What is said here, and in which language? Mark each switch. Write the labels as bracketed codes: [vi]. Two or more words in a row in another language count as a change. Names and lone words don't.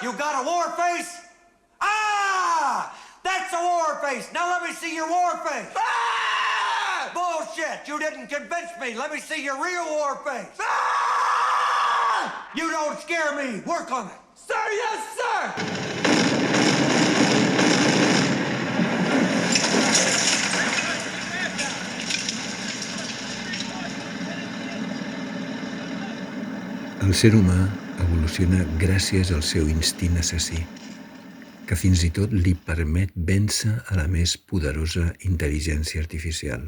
[en] You got a war face? Ah! That's a war face. Now let me see your war face. Ah! Bullshit. You didn't convince me. Let me see your real war face. Ah! You don't scare me. Work on it. Sir, yes, sir. [ca] El ser humà evoluciona gràcies al seu instint assassí, que fins i tot li permet vèncer a la més poderosa intel·ligència artificial.